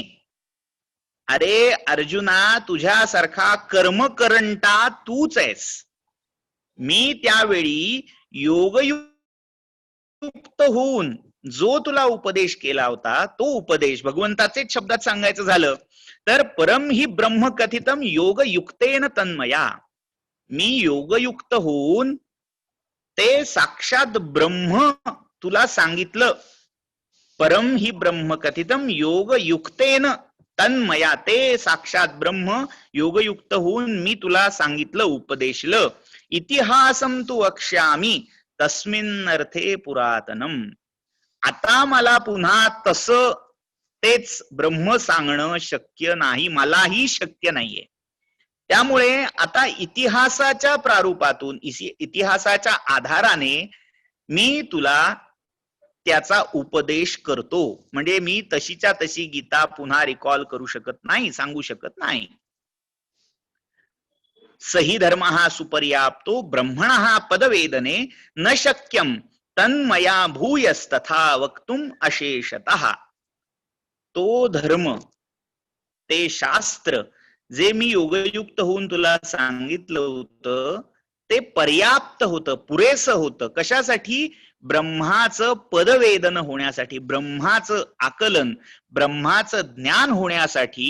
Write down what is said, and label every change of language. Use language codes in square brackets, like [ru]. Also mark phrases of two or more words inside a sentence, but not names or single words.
[mr] अरे अर्जुना, तुझ्यासारखा कर्मकरंटा तूच आहेस. मी त्यावेळी योगयुक्त होऊन जो तुला उपदेश केला होता तो उपदेश, भगवंताचेच शब्दात सांगायचं झालं तर [sa] परम ही ब्रह्म कथितम योगयुक्तेन तन्मया. [mr] मी योगयुक्त होऊन ते साक्षात ब्रह्म तुला सांगितलं. [sa] परम ही ब्रह्म कथितम योगयुक्तेन तन्मया, [mr] ते साक्षात ब्रह्म योगयुक्त होऊन मी तुला सांगितलं, उपदेशलं. [sa] इतिहासम तू वक्ष्यामि तस्मिन् अर्थे पुरातनम. [mr] आता मला पुन्हा तसं तेच ब्रह्म सांगणं शक्य नाही, मलाही शक्य नाहीये. त्यामुळे आता इतिहासाच्या प्रारूपातून, इतिहासाच्या आधाराने मी तुला त्याचा उपदेश करतो. म्हणजे मी तशीच्या तशी गीता पुन्हा रिकॉल करू शकत नाही, सांगू शकत नाही. [sa] सही धर्म सुपर्याप्तो ब्रह्मणः पदवेदने न शक्यम तन्मया भूयस्तथा वक्तुम अशेषतः. [mr] तो धर्म, ते शास्त्र जे मी योगयुक्त होऊन तुला सांगितलं होतं ते पर्याप्त होतं, पुरेसं होतं. कशासाठी? ब्रह्माचं पदवेदन होण्यासाठी, ब्रह्माचं आकलन, ब्रह्माचं ज्ञान होण्यासाठी.